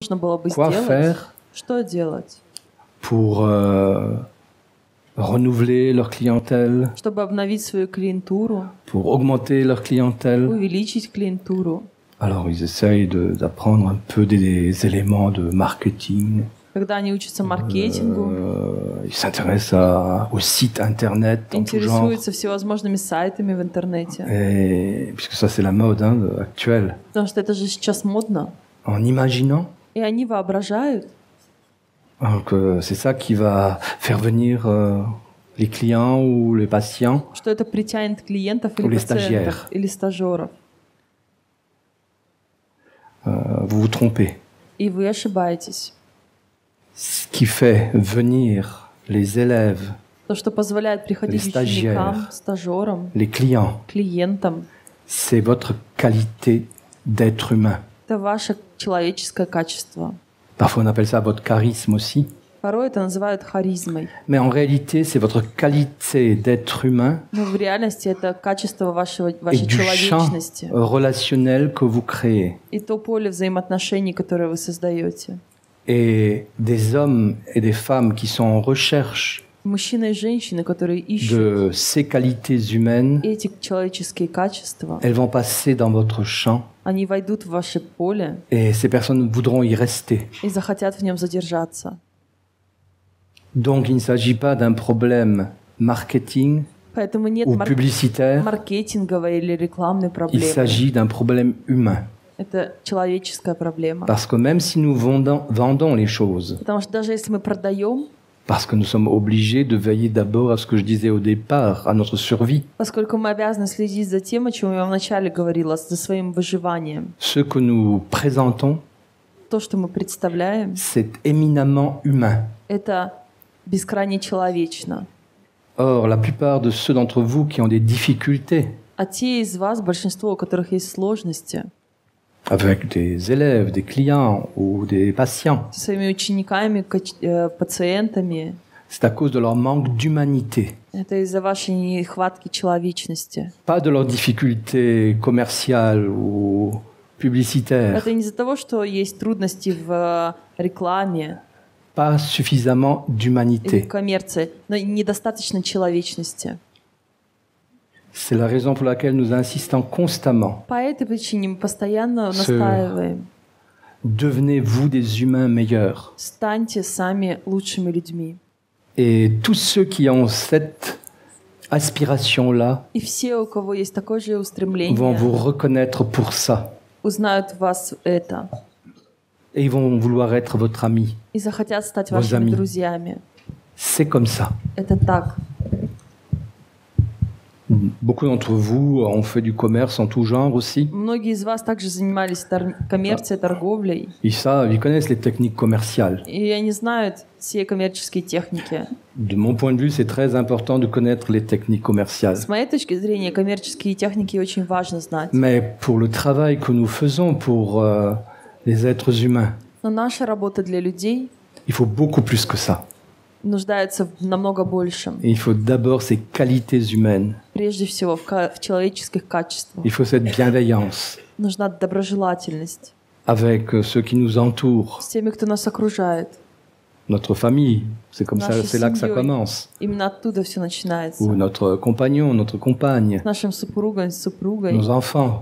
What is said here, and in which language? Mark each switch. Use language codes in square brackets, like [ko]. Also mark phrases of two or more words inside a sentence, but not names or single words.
[ru] нужно было бы [fr] Quoi [ru] сделать? [fr] faire [ru] Что делать, [fr] pour renouveler leur clientèle, [ru] чтобы обновить свою клиентуру, [fr] pour augmenter leur clientèle? [ru] увеличить клиентуру? [fr] Alors ils essayent d'apprendre un peu des éléments de marketing. [ru] Когда они учатся маркетингу, [fr] Ils s'intéressent au site internet en tout genre. [ru] интересуются всевозможными сайтами в интернете. [fr] Et, puisque ça c'est la mode actuelle. [ru] Потому что это же сейчас модно. [fr] En imaginant [ru] И они воображают, [fr] que c'est ça qui va faire venir les clients ou les patients. [ru] что это притянет клиентов или Или пациентов, стажеров. или стажеров. [fr] Vous vous trompez. [ru] И вы ошибаетесь. [fr] Ce qui fait venir les élèves, [ru] То, что позволяет приходить [fr] Les [ru] ученикам, [fr] stagiaires. [ru] стажерам, [fr] les clients, [ru] клиентам, [fr] c'est votre qualité d'être humain. [ru] это ваше человеческое качество. [fr] Parfois on appelle ça votre charisme aussi. [ru] Порой это называют харизмой. [fr] Mais en réalité, c'est votre qualité d'être humain [ru] Но в реальности это качество [fr] et [ru] вашей [fr] du champ [ru] человечности. [fr] relationnel que vous créez. [ru] И то поле взаимоотношений, которое вы создаете. [fr] Et des hommes et des femmes qui sont en recherche [ru] Мужчины и женщины, которые ищут [fr] de ces qualités humaines, [ru] эти человеческие качества, [fr] elles vont passer dans votre champ [ru] они войдут в ваше поле [fr] et ces personnes voudront y rester. [ru] и захотят в нем задержаться. [fr] Donc il ne s'agit pas d'un problème marketing [ru] Поэтому нет [fr] ou publicitaire, [ru] маркетинговой или рекламной [fr] il [ru] проблемы. [fr] s'agit d'un problème humain. [ru] Это человеческая проблема. [fr] Parce que même si nous vendons les choses, [ru] Потому что даже если мы продаем, [fr] parce que nous sommes obligés de veiller d'abord à ce que je disais au départ, à notre survie, [ru] поскольку мы обязаны следить за тем, о чем я вначале говорила, за своим выживанием, [fr] ce que nous présentons, [ru] то, что мы представляем, [fr] c'est éminemment humain. [ru] это бескрайне человечно. [fr] Or, la plupart de ceux d'entre vous qui ont des difficultés [ru] А те из вас, большинство, у которых есть сложности [fr] avec des élèves, des clients ou des patients, [ru] со своими учениками, пациентами, [fr] c'est à cause de leur manque d'humanité, [ru] это из-за вашей нехватки человечности. [fr] pas de leurs difficultés commerciales ou publicitaires, [ru] Это не из-за того, что есть трудности в рекламе [fr] pas suffisamment [ru] или [fr] d'humanité. [ru] в коммерции, но недостаточно человечности. [fr] C'est la raison pour laquelle nous insistons constamment. [ru] По этой причине мы постоянно настаиваем. [fr] Devenez-vous des humains meilleurs. [ru] Станьте сами лучшими людьми. [fr] Et tous ceux qui ont cette aspiration-là [ru] И все, у кого есть такое же [fr] vont [ru] устремление, [fr] vous reconnaître pour ça. [ru] узнают в вас это [fr] Et ils vont vouloir être votre ami. [ru] и захотят стать [fr] Vos [ru] вашими [fr] amis. [ru] друзьями. [fr] C'est comme ça. [ru] Это так. [fr] Beaucoup d'entre vous ont fait du commerce en tout genre aussi. [ru] Многие из вас также занимались коммерцией, торговлей, [fr] Ils connaissent les techniques commerciales. [ru] и они знают все коммерческие техники. [fr] De mon point de vue, c'est très important de connaître les techniques commerciales. [ru] С моей точки зрения, коммерческие техники очень важно знать. [fr] Mais pour le travail que nous faisons pour les êtres humains, [ru] Но наша работа для людей [fr] il faut beaucoup plus que ça. [ru] нуждается в намного большем. [fr] Et il faut d'abord ces qualités humaines. [ru] Прежде всего, в человеческих качествах. [fr] Il faut cette bienveillance [ru] Нужна доброжелательность [fr] avec ceux qui nous entourent. [ru] с теми, кто нас окружает. [fr] Notre famille, c'est comme ça, [ru] Нашей [fr] c'est là que ça [ru] семьей. [fr] commence. [ru] Именно оттуда все начинается. [fr] Ou notre compagnon, notre compagne, [ru] С нашим супругом, с супругой, [fr] nos enfants